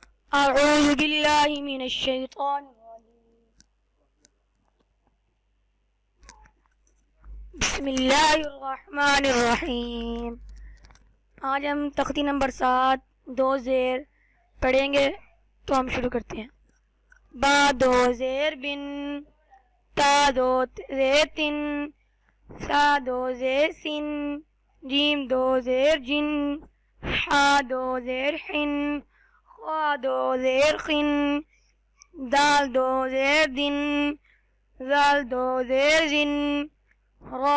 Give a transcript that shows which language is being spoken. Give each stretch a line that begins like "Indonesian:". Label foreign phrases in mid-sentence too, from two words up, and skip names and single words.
Arabic: اعوذ باللہ من الشیطان الرجیم بسم اللہ الرحمن الرحیم.
Urdu: آج ہم تختی نمبر 7 دو زیر پڑھیں گے تو ہم شروع کرتے ہیں. با دو زیر بن، تا دو زیر تن، سا دو زیر سن، جیم دو زیر جن، حا دو زیر حن، خا دو زیر خن، دال دو زیر دن، زال دو زیر زن، را